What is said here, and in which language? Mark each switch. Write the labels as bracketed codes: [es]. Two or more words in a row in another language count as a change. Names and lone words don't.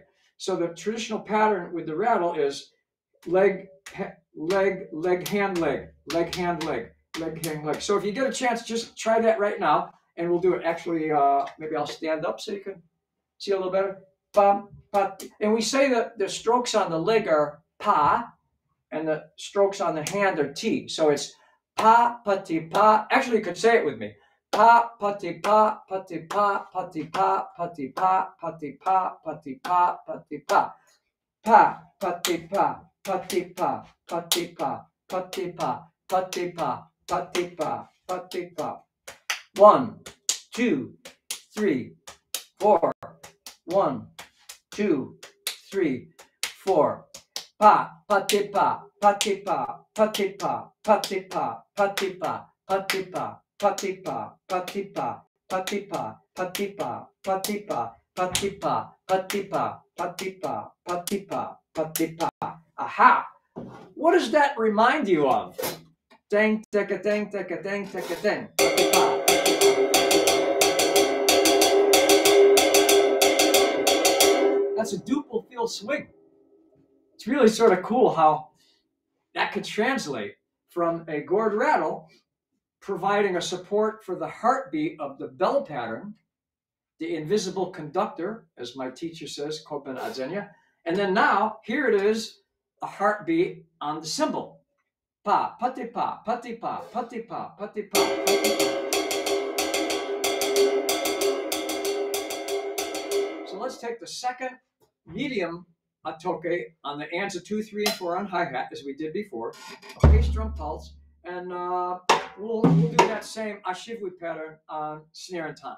[en] So the traditional pattern with the rattle is leg, leg, leg, hand, leg, leg, hand, leg, leg, hand, leg. So if you get a chance, just try that right now, and we'll do it. Actually, maybe I'll stand up so you can see a little better. Bum, And we say that the strokes on the leg are pa, and the strokes on the hand are ti. So it's pa, pati, pa. Actually, you could say it with me. Pa, pati, pa, pati, pa, pati, pa, pati, pa, pati, pa, pati, pa, pati, pa. Pa, pati, pa, pati, pa, pati, pa, pati, pa, pati, pa, pati, pa, pati, pa. 1, 2, 3, 4. 1, 2, 3, 4. Pa, pati, pa, pati, pa, pati, pa, pati, pa, pati, pa, pati, pa, pati, pa, pati, pa, pati, pa, pati, pa, pati, pa, pati, pa, pati, pa, pati, pa, pati, pa, pati, pa. Aha! What does that remind you of? Dang, ticka, dang, ticka, dang, ticka, dang. Pati, pa. That's a duple field swing. It's really sort of cool how that could translate from a gourd rattle, providing a support for the heartbeat of the bell pattern, the invisible conductor, as my teacher says, Kopen Adzenia. And then now, here it is, a heartbeat on the cymbal. Pa, pati pa, pati pa, pati pa, pati pa, pati pa. So let's take the second medium atoke on the anza 2, 3, and 4 on hi-hat, as we did before, a bass drum pulse, and we'll do that same ashivui pattern on snare and tom.